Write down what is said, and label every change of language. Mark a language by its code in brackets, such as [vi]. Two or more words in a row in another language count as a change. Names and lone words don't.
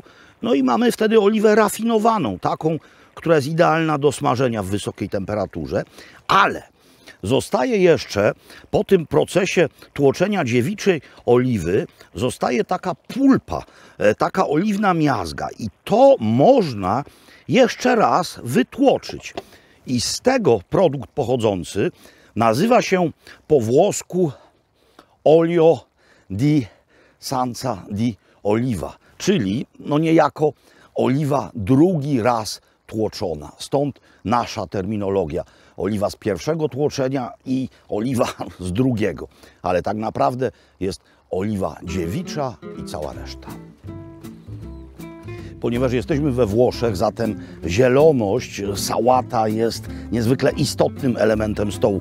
[pl] No i mamy wtedy oliwę rafinowaną, taką, która jest idealna do smażenia w wysokiej temperaturze, ale zostaje jeszcze po tym procesie tłoczenia dziewiczej oliwy, zostaje taka pulpa, taka oliwna miazga i to można jeszcze raz wytłoczyć. I z tego produkt pochodzący nazywa się po włosku [it] olio di sanza di oliva, [pl] czyli no niejako oliwa drugi raz tłoczona. Stąd nasza terminologia. Oliwa z pierwszego tłoczenia i oliwa z drugiego. Ale tak naprawdę jest oliwa dziewicza i cała reszta. Ponieważ jesteśmy we Włoszech, zatem zieloność, sałata jest niezwykle istotnym elementem stołu.